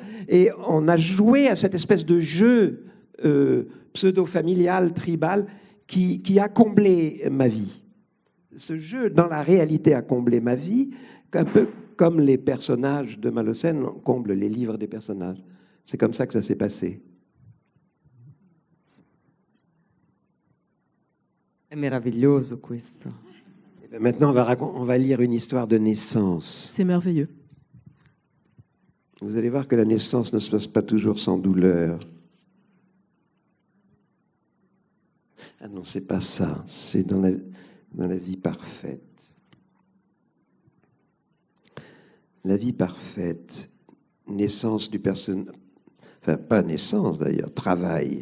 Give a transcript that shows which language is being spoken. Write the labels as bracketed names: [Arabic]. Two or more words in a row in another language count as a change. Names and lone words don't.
[French] Et on a joué à cette espèce de jeu pseudo-familial, tribal, qui a comblé ma vie. Ce jeu, dans la réalité, a comblé ma vie, un peu comme les personnages de Malaucène comblent les livres des personnages. C'est comme ça que ça s'est passé. [Italian] È meraviglioso questo. [French] Maintenant, on va lire une histoire de naissance. C'est merveilleux. Vous allez voir que la naissance ne se passe pas toujours sans douleur. Ah non, c'est pas ça. C'est dans la vie parfaite. La vie parfaite, naissance du personnage, enfin pas naissance d'ailleurs, travail.